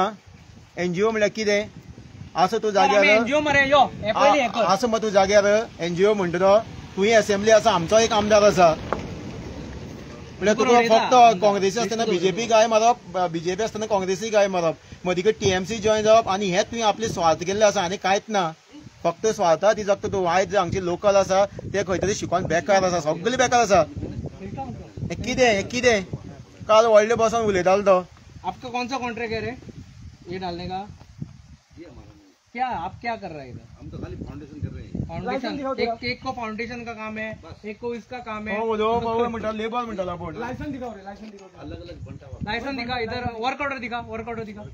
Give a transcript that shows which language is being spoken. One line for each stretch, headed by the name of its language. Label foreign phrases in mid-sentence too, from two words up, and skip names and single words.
Konkani: NGO म्हणल्यार कितें असं तू जाग्यार असं मग तू जाग्यार NGO म्हणटलो, तुही असेंब्ली आसा, आमचो एक आमदार आसा, म्हणजे तुका फक्त काँग्रेसी आसतना BJP गाय मारप, BJP आसतना काँग्रेसी गाय मारप, मदीं TMC जॉईन जावप, आनी हेच तुवें आपले स्वार्थ केल्ले आसा आनी कांयच ना. फक्त स्वार्था ती जगता तूं. आयज हांगचे लोकल आसा ते खंय तरी शिकून बेकार आसा, सगळे बेकार आसा. कितें काल व्हडले बसून उलयतालो तो.
Hindi: आपका कौन सा कॉन्ट्रैक्ट है रे ये डालने का? क्या आप क्या कर रहे हैं इधर? हम तो खाली फाउंडेशन कर रहे हैं. फाउंडेशन एक को फाउंडेशन का काम है, एक को इसका काम है.
Konkani: लेबर म्हणटाला आपण.
Hindi: लाइसेंस दिखाओ रे, लाइसेंस दिखाओ. अलग अलग बंटा लाइसेंस दिखा, इधर
English: work order
Hindi: दिखा,
English: work order
Hindi: दिखा.